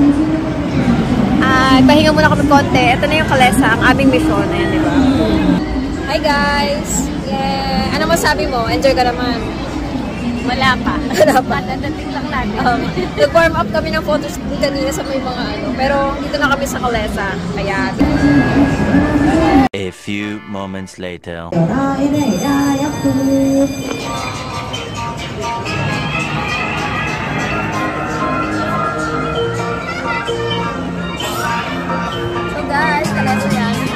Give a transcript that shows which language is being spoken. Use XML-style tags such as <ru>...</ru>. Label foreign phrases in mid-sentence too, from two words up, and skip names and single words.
<tl>Pahinga muna kami konti. Ito na yung Kalesa, ang aming mission. Ayan, di ba?</tl> <en>Hi guys! Yeah!</en> <tl>Ano masabi mo? Enjoy ka naman? Wala pa. Wala pa. Dadating lang natin. Nag-warm up kami ng photos kanina sa may mga ano. Pero dito na kami sa Kalesa. Kaya...</tl> <en>A few moments later. So guys,</en> <tl>Kalesa yan.</tl>